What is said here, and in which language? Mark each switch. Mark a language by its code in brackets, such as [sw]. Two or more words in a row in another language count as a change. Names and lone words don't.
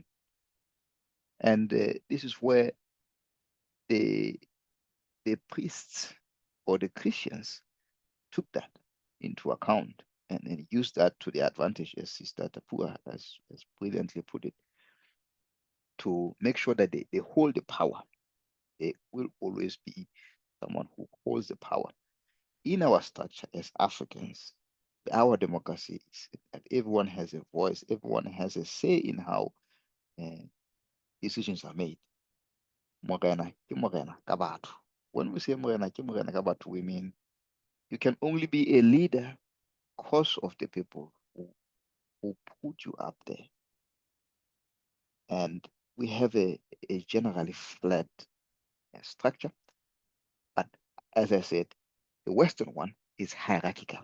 [en] And this is where the priests or the Christians took that into account and used that to their advantage, as Sister Tapua has brilliantly put it, to make sure that they hold the power. There will always be someone who holds the power. In our structure as Africans, our democracy is that everyone has a voice, everyone has a say in how decisions are made. [st] Morena ke morena ka batho. [en] When we say [st] morena ke morena ka batho, [en] we mean you can only be a leader because of the people who put you up there. And we have a generally flat structure. But as I said, the Western one is hierarchical.